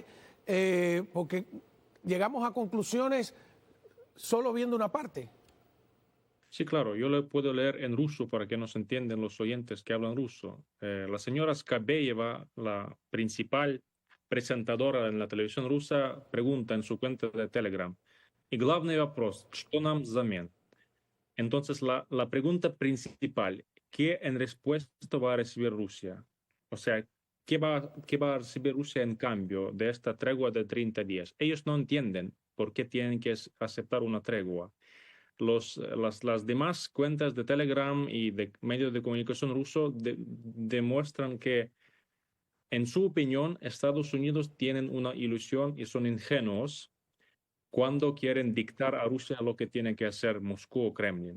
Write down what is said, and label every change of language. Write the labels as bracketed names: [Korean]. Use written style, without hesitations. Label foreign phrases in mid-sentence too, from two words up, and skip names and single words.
[Spanish] Porque llegamos a conclusiones solo viendo una parte. Sí, claro, yo le puedo leer en ruso para que nos entiendan los oyentes que hablan ruso. La señora Skabeyeva, la principal presentadora en la televisión rusa, pregunta en su cuenta de Telegram: "Y [Russian] главный вопрос, что нам взамен?". [Spanish] Entonces, la pregunta principal, ¿qué en respuesta va a recibir Rusia? O sea, qué va a recibir Rusia en cambio de esta tregua de 30 días? Ellos no entienden por qué tienen que aceptar una tregua. Las demás cuentas de Telegram y de medios de comunicación rusos demuestran que, en su opinión, Estados Unidos tienen una ilusión y son ingenuos cuando quieren dictar a Rusia lo que tiene que hacer Moscú o Kremlin.